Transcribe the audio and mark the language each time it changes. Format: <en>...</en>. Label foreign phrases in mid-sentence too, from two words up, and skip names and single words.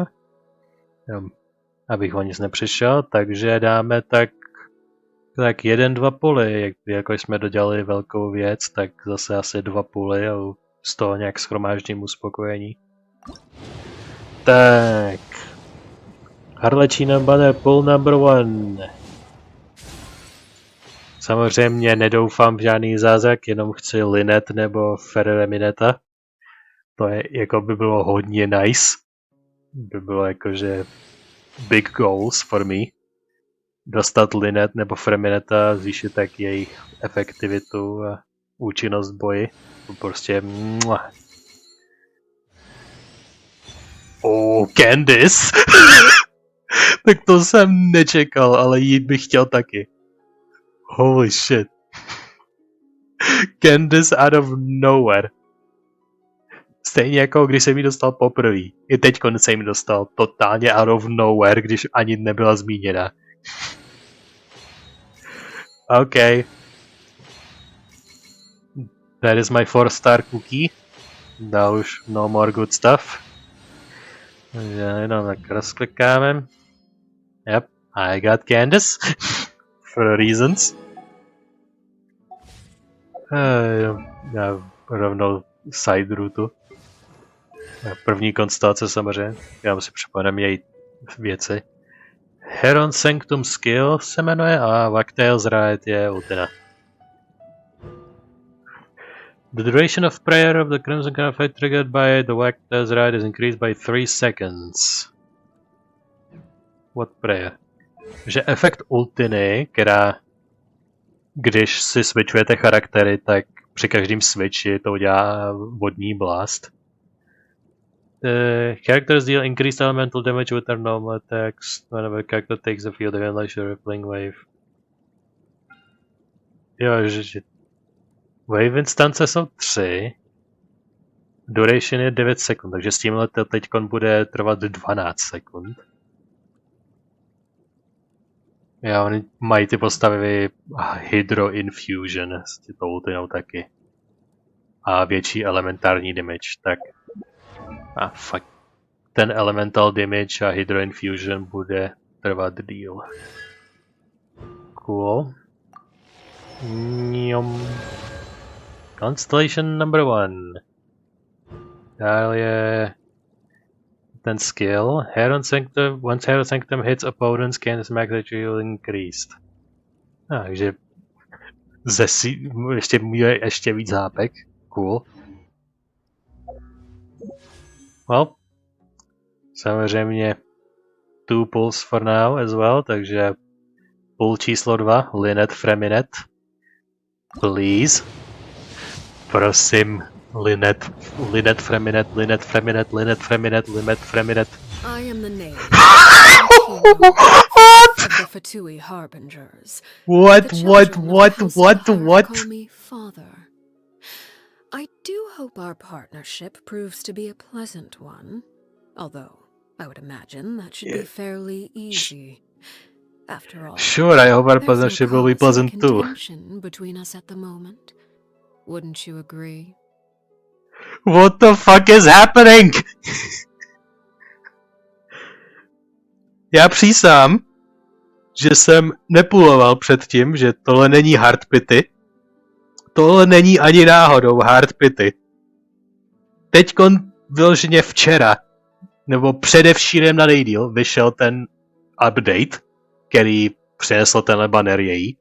<cs>Abych o nic nepřišel, takže dáme tak 1-2 puly, jako jsme dodělali velkou věc, tak zase asi 2 puly a z toho nějak shromáždím uspokojení.</cs> <en>Tak. Arlecchino banner pull number 1.</en> <cs>Samozřejmě nedoufám v žádný zázrak, jenom chci Linet nebo Ferremineta. To je, jako by bylo hodně nice. By bylo jakože</cs> <en>big goals for me.</en> <cs>Dostat Linet nebo Ferremineta, zvýšit tak jejich efektivitu a účinnost boji. To prostě Candice! Tak to jsem nečekal, ale jít bych chtěl taky.</cs> <en>Holy shit. Candice out of nowhere.</en> <cs>Stejně jako když jsem ji dostal poprvé. I teď jsem ji dostal totálně</cs> <en>out of nowhere,</en> <cs>když ani nebyla zmíněna.</cs> <en>OK. That is my 4-star cookie.</en> <cs>dál už</cs> <en>no more good stuff.</en> <cs>Takže jenom tak rozklikáme.</cs> <en>Yep, I got Candace. For reasons.</en> <cs>Já rovnou side routu. První konstelace samozřejmě. Já si připomeneme její věci. Heron Sanctum Skill se jmenuje a Wagtail's Ride je ultina.</cs> <en>The duration of prayer of the Crimson Caliphate triggered by the Wagtail's Ride is increased by 3 seconds. What prayer?</en> <cs>Že efekt ultiny, která když si switchujete charaktery, tak při každém switchi to udělá vodní blast.</cs> <en>The characters deal increased elemental damage with their normal attacks whenever character takes the field of unleash a rippling wave.</en> <cs>Jo, že</cs> <en>wave instance</en> <cs>jsou 3. Duration je 9 sekund, takže s tímhle to teďkon bude trvat 12 sekund. Jo, oni mají ty postavy Hydro Infusion s tou ultinou taky. A větší elementární damage, tak... fuck. Ten elemental damage a Hydro Infusion bude trvat díl.</cs> <en>Cool. Constellation number 1.</en> <cs>Dále je... ten skill.</cs> <en>Heron Sanctum, once Heron Sanctum hits opponents, Candace max will increased.</en> <cs>Takže ještě víc hápek. Cool.</cs> <en>Well, samozřejmě 2 pulls for now as well,</en> <cs>takže pull číslo 2, Linet Freminet. Please. Prosím. Linet Freminet.</cs> <en>I am the name of the Fatui Harbingers. What? Call me Father. I do hope our partnership proves to be a pleasant one, although I would imagine that should be fairly easy. After all, sure, I hope our partnership will be pleasant too. Between us at the moment, wouldn't you agree? What the fuck is happening?</en> <cs>Já přísám, že jsem nepuloval předtím, že tohle není</cs> <en>hard pity.</en> <cs>Tohle není ani náhodou</cs> <en>hard pity.</en> <cs>Teďkon vyloženě včera, nebo předevčírem na nejdýl, vyšel ten update, který přinesl tenhle banner její.</cs>